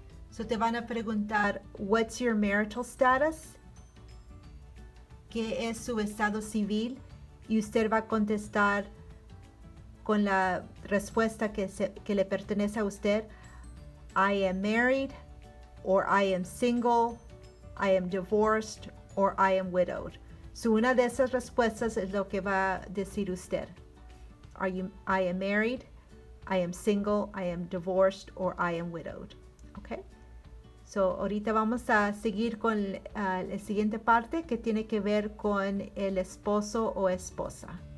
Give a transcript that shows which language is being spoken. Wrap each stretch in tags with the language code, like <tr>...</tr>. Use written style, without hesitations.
<es>So te van a preguntar,</es> <en>what's your marital status?</en> <es>¿Qué es su estado civil? Y usted va a contestar con la respuesta que le pertenece a usted.</es> <en>I am married, or I am single, I am divorced, or I am widowed.</en> <es>So una de esas respuestas es lo que va a decir usted.</es> <en>I am married, I am single, I am divorced, or I am widowed. Okay?</en> <es>So ahorita vamos a seguir con la siguiente parte que tiene que ver con el esposo o esposa.</es>